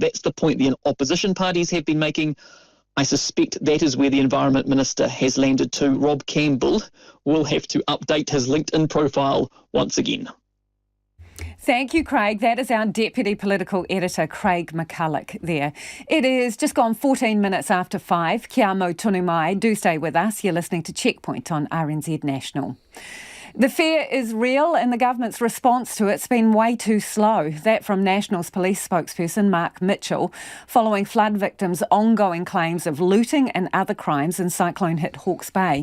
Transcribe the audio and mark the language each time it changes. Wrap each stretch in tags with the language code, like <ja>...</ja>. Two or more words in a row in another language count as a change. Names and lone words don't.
<en>That's the point the opposition parties have been making. I suspect that is where the Environment Minister has landed too. Rob Campbell will have to update his LinkedIn profile once again. Thank you, Craig. That is our Deputy Political Editor, Craig McCulloch there. It is just gone 14 minutes after 5.</en> <mi>Kia mau tonu mai.</mi> <en>Do stay with us. You're listening to Checkpoint on RNZ National. The fear is real and the government's response to it's been way too slow. That from National's police spokesperson Mark Mitchell, following flood victims' ongoing claims of looting and other crimes in cyclone-hit Hawke's Bay.</en>